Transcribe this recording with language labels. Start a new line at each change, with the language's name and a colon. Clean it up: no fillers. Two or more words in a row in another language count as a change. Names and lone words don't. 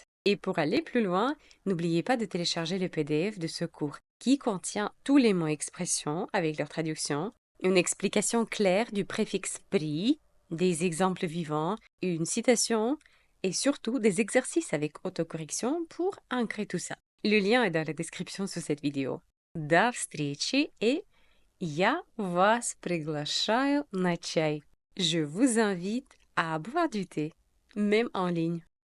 French: Et pour aller plus loin, n'oubliez pas de télécharger le PDF de ce cours qui contient tous les mots expressions avec leur traduction, une explication claire du préfixe pri, des exemples vivants, une citation et surtout des exercices avec autocorrection pour ancrer tout ça. Le lien est dans la description sous cette vidéo.
Russian: До встречи et Я вас приглашаю на чай.
French: Je vous invite à boire du thé, même en ligne.